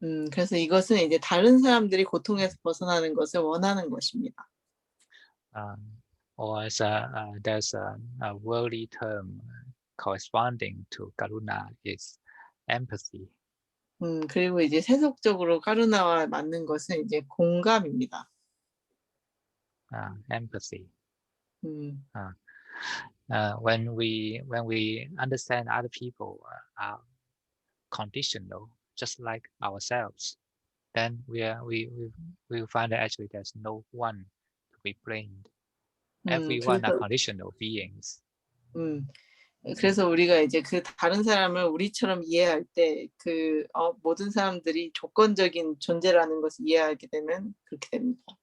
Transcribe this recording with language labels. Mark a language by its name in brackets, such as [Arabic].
[Korean] 그래서 이것은 이제 다른 사람들이 고통에서 벗어나는 것을 원하는 것입니다. [English] Or there's a worldly term corresponding to karuna is empathy. [Korean] 그리고 이제 세속적으로 까루나와 맞는 것은 이제 공감입니다. [English] Empathy. When we understand other people are conditional, just like ourselves, then we find that actually there's no one to be blamed. Everyone are conditional beings. [Korean] 그래서 우리가 이제 그 다른 사람을 우리처럼 이해할 때 그 모든 사람들이 조건적인 존재라는 것을 이해하게 되면 그렇게 됩니다.